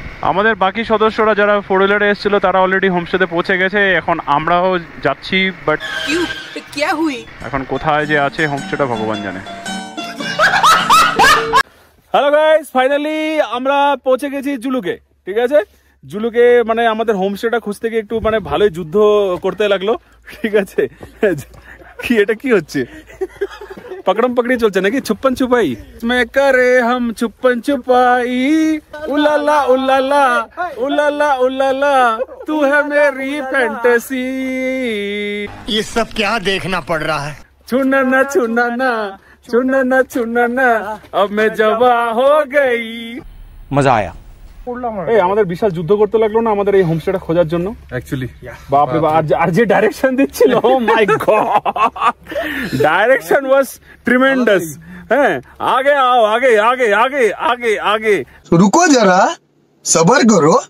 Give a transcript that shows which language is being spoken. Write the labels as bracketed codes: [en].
[bn] আমাদের বাকি সদস্যরা যারা 4 হুইলারে এসেছিল তারা অলরেডি হোমস্টেতে পৌঁছে গেছে, এখন আমরাও যাচ্ছি, বাট এখন কোথায় যে আছে হোমস্টেটা ভগবান জানে। হ্যালো গাইস, ফাইনালি আমরা পৌঁছে গেছি জুলুকে। ঠিক আছে, জুলুকে মানে আমাদের হোমস্টেটা খুঁজতে গিয়ে একটু মানে ভালোই যুদ্ধ করতে লাগলো। ঠিক আছে, কি এটা কি হচ্ছে, [hi] पकड़म पकड़ी चलছে নাকি छुपन छुपाई में करे हम छुपन छुपाई, उलाला उलाला उलाला उलाला तू है मेरी फैंटेसी। ये सब क्या देखना पड़ रहा है? छूना ना छूना ना छूना ना छूना ना, अब मैं जवा हो गई। मजा आया। [bn] এই আমাদের বিশাল যুদ্ধ করতে লাগলো না আমাদের এই হোমস্টেটা খোঁজার জন্য অ্যাকচুয়ালি। বাপ রে বাপ, আর যে ডাইরেকশন দিচ্ছিল, [en] Oh my god, direction was tremendous. [bn] হ্যাঁ, আগে आओ, আগে আগে আগে আগে আগে, [hi] रुको जरा सबर करो।